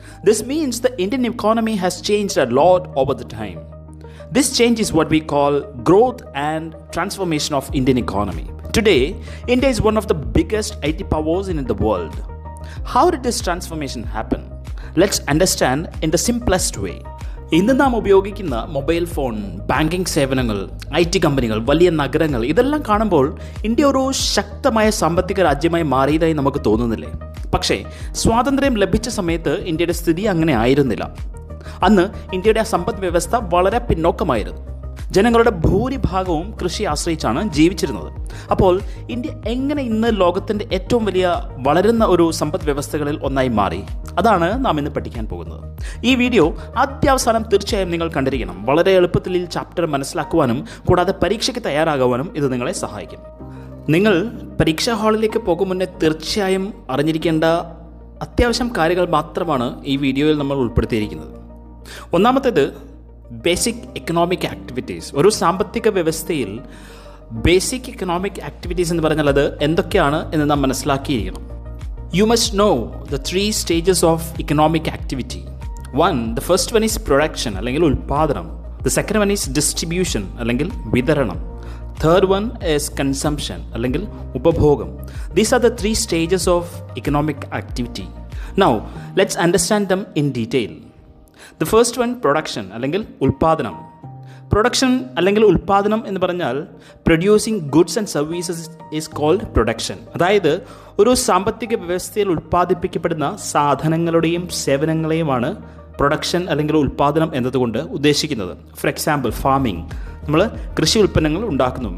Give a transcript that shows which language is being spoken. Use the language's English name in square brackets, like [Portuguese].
[English] This means the Indian economy has changed a lot over the time. This change is what we call growth and transformation of Indian economy. Today, India is one of the biggest IT powers in the world. How did this transformation happen? Let's understand in the simplest way. [Malayalam] ഇന്ന് നാം ഉപയോഗിക്കുന്ന mobile phone, banking സേവനങ്ങൾ, IT കമ്പനികൾ, വലിയ നഗരങ്ങൾ ഇതെല്ലാം കാണുമ്പോൾ India ഒരു ശക്തമായ സാമ്പത്തിക രാജ്യമായി മാറിയതായി നമുക്ക് തോന്നുന്നില്ലേ? പക്ഷേ സ്വാതന്ത്ര്യം ലഭിച്ച സമയത്ത് ഇന്ത്യയുടെ സ്ഥിതി അങ്ങനെ ആയിരുന്നില്ല. അന്ന് ഇന്ത്യയുടെ സമ്പദ് വ്യവസ്ഥ വളരെ പിന്നോക്കമായിരുന്നു. ജനങ്ങളുടെ ഭൂരിഭാഗവും കൃഷി ആശ്രയിച്ചാണ് ജീവിച്ചിരുന്നത്. അപ്പോൾ ഇന്ത്യ എങ്ങനെ ഇന്ന് ലോകത്തിൻ്റെ ഏറ്റവും വലിയ വളരുന്ന ഒരു സമ്പദ് വ്യവസ്ഥകളിൽ ഒന്നായി മാറി? അതാണ് നാം ഇന്ന് പഠിക്കാൻ പോകുന്നത്. ഈ വീഡിയോ ആദ്യാവസാനം തീർച്ചയായും നിങ്ങൾ കണ്ടിരിക്കണം. വളരെ എളുപ്പത്തിൽ ഈ ചാപ്റ്റർ മനസ്സിലാക്കുവാനും കൂടാതെ പരീക്ഷയ്ക്ക് തയ്യാറാകുവാനും ഇത് നിങ്ങളെ സഹായിക്കും. നിങ്ങൾ പരീക്ഷാ ഹാളിലേക്ക് പോകും മുന്നേ തീർച്ചയായും അറിഞ്ഞിരിക്കേണ്ട അത്യാവശ്യം കാര്യങ്ങൾ മാത്രമാണ് ഈ വീഡിയോയിൽ നമ്മൾ ഉൾപ്പെടുത്തിയിരിക്കുന്നത്. ഒന്നാമത്തേത് ബേസിക് എക്കണോമിക് ആക്ടിവിറ്റീസ്. ഒരു സാമ്പത്തിക വ്യവസ്ഥയിൽ ബേസിക് എക്കണോമിക് ആക്ടിവിറ്റീസ് എന്ന് പറഞ്ഞാൽ അത് എന്തൊക്കെയാണ് എന്ന് നാം മനസ്സിലാക്കിയിരിക്കണം. [English] You must know the 3 stages of economic activity. The first one is production അല്ലെങ്കിൽ ഉൽപാദനം. The second one is distribution അല്ലെങ്കിൽ വിതരണം. Third one is consumption അല്ലെങ്കിൽ ഉപഭോഗം. These are the 3 stages of economic activity. Now, let's understand them in detail. The first one, production അല്ലെങ്കിൽ ഉൽപാദനം. [Malayalam] Production അല്ലെങ്കിൽ ഉൽപാദനം എന്ന് പറഞ്ഞാൽ [English] Producing goods and services is called production. [Malayalam] അതായത് ഒരു സാമ്പത്തിക വ്യവസ്ഥയിൽ ഉൽപ്പാദിപ്പിക്കപ്പെടുന്ന സാധനങ്ങളുടെയും സേവനങ്ങളെയുമാണ് പ്രൊഡക്ഷൻ അല്ലെങ്കിൽ ഉൽപാദനം എന്നതുകൊണ്ട് ഉദ്ദേശിക്കുന്നത്. ഫോർ എക്സാമ്പിൾ ഫാമിംഗ്, നമ്മൾ കൃഷി ഉൽപ്പന്നങ്ങൾ ഉണ്ടാക്കുന്നു.